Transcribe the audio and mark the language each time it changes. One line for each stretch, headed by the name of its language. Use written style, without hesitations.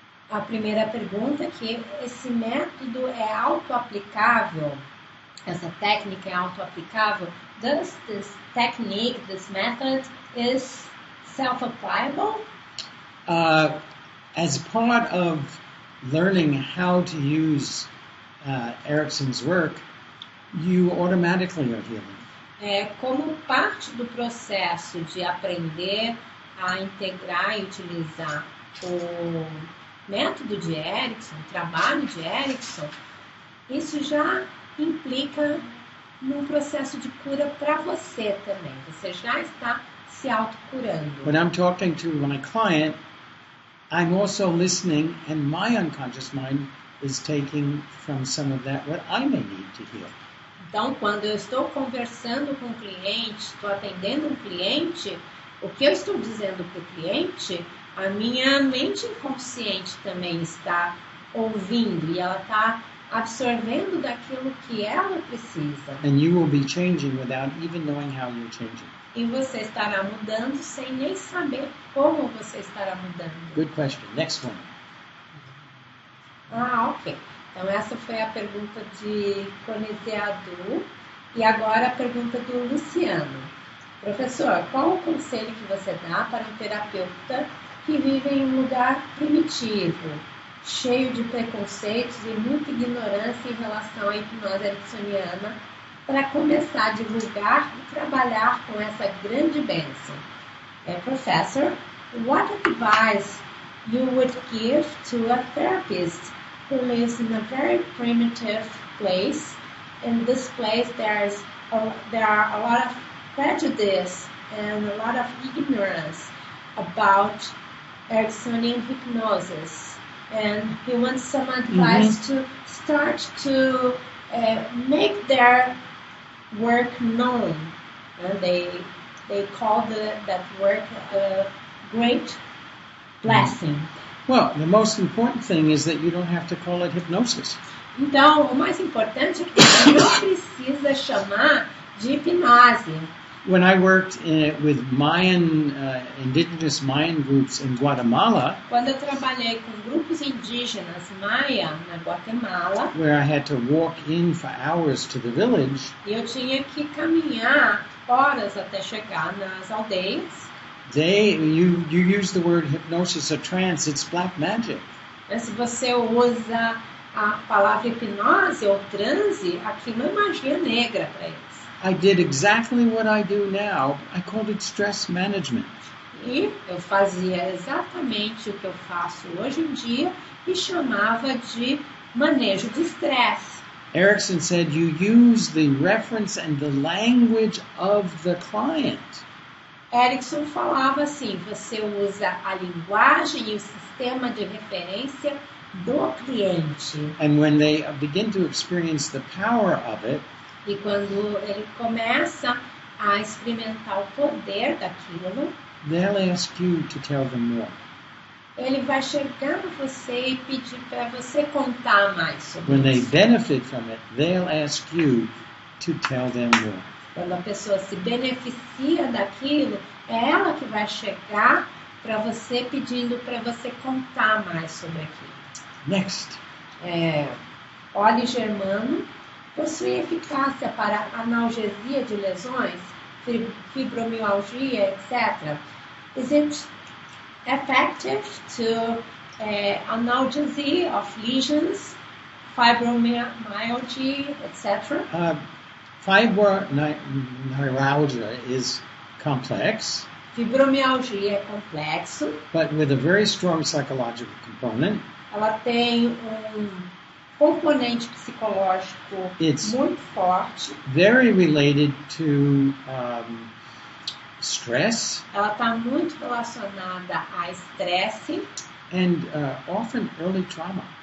Portuguese: A primeira pergunta é que esse método é autoaplicável, essa técnica é autoaplicável.
English: Does this technique, this method, is self-applicable? As part of learning how to use Erickson's work, you automatically are healing.
Portuguese: Como parte do processo de aprender a integrar e utilizar o método de Erickson, o trabalho de Erickson, isso já implica num processo de cura para você também. Você já está se autocurando.
English: When I'm talking to my client, I'm also listening and my unconscious mind is taking from some of that what I may need to heal.
Portuguese: Então, quando eu estou conversando com o cliente, estou atendendo um cliente, o que eu estou dizendo para o cliente, a minha mente inconsciente também está ouvindo e ela está absorvendo daquilo que ela precisa.
English: And you will be changing without even knowing how you're changing.
Portuguese: E você estará mudando sem nem saber como você estará mudando.
English: Good question. Next one.
Portuguese: Ok. Então essa foi a pergunta de Conesiadu. E agora a pergunta do Luciano. Professor, qual o conselho que você dá para um terapeuta que vive em um lugar primitivo, cheio de preconceitos e muita ignorância em relação à hipnose ericksoniana, para começar a divulgar e trabalhar com essa grande bênção?
English: Professor, what advice you would give to a therapist who lives in a very primitive place? In this place there are a lot of prejudice and a lot of ignorance about Ericksonian hypnosis, and he wants some advice to start to make their work known. They call that work a great blessing. Well, the most important thing is that you don't have to call it hypnosis.
Portuguese: Então, o mais importante é que você não precisa chamar de hipnose.
English: When I worked with Mayan, indigenous Mayan groups in Guatemala,
Portuguese: Quando eu trabalhei com grupos indígenas maia na Guatemala,
English: where I had to walk in for hours to the village,
Portuguese: e eu tinha que caminhar horas até chegar nas aldeias,
English: you use the word hypnosis or trance, it's black magic.
Portuguese: mas se você usa a palavra hipnose ou transe, aquilo é magia negra para eles.
English: I did exactly what I do now. I called it stress management.
Portuguese: E eu fazia exatamente o que eu faço hoje em dia e chamava de manejo de estresse.
English: Erickson said you use the reference and the language of the client.
Portuguese: Erickson falava assim, você usa a linguagem e o sistema de referência do cliente.
English: And when they begin to experience the power of it,
Portuguese: E quando ele começa a experimentar o poder daquilo,
English: they'll ask you to tell them more.
Portuguese: ele vai chegar a você e pedir para você contar mais sobre
English: When they
Portuguese: isso.
English: benefit from it, they'll ask you to tell them more.
Portuguese: Quando a pessoa se beneficia daquilo, é ela que vai chegar para você pedindo para você contar mais sobre aquilo.
English: Next.
Portuguese: Óleo germano possui eficácia para analgesia de lesões, fibromialgia, etc.
English: Is it effective to analgesia of lesions, fibromyalgia, etc.? Fibromyalgia is complex,
Portuguese: Fibromialgia é complexo,
English: but with a very strong psychological component.
Portuguese: ela tem componente psicológico
English: It's
Portuguese: muito forte,
English: very related to stress
Portuguese: ela está muito relacionada a estresse
English: and often early trauma.